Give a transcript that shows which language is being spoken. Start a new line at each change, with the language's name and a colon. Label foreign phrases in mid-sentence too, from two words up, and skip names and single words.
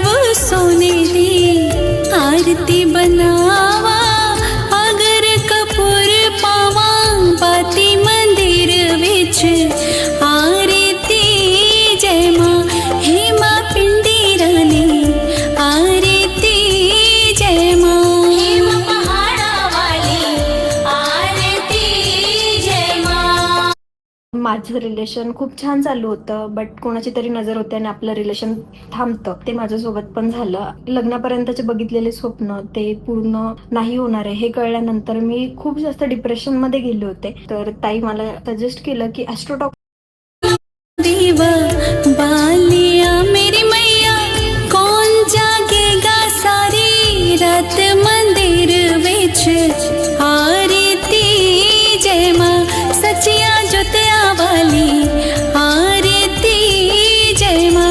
Punjabi: ਸੋਨੇ ਦੀ ਆਰਤੀ ਬਣਾਵਾਂ ਅਗਰ ਕਪੂਰ ਪਾਵਾਂ ਬਾਤੀ ਮੰਦਿਰ ਵਿਚ ਆਰਤੀ ਜੈ ਮਾਂ ਹੇ ਮਾਂ ਪਿੰਡੀ ਰਾਣੀ ਆਰਤੀ ਜੈ ਮਾਂ ਹੇਮ ਪਹਾੜਾਂ ਵਾਲੀ ਆਰਤੀ ਜੈ ਮਾਂ।
Marathi: माझं रिलेशन खूप छान चालू होतं, बट कोणाची तरी नजर होते आणि आपलं रिलेशन थांबतं. ते माझ्यासोबत पण झालं. लग्नापर्यंतचे बघितलेले स्वप्न ते पूर्ण नाही होणार आहे हे कळल्यानंतर मी खूप जास्त डिप्रेशन मध्ये गेले होते. तर ताई मला सजेस्ट केलं की ॲस्ट्रोटॉक
Punjabi: ਦੀਵਾ ਬਾਲਿਆ
Hindi: मेरी मैया कौन जागेगा सारी रात
Punjabi: ਮੰਦਿਰ ਵਿਚ ਆਰਤੀ ਜੈ ਮਾਂ ਸੱਚੀਆਂ ਜੋਤੀਆਂ ਵਾਲੀ ਆਰਤੀ ਜੈ ਮਾਂ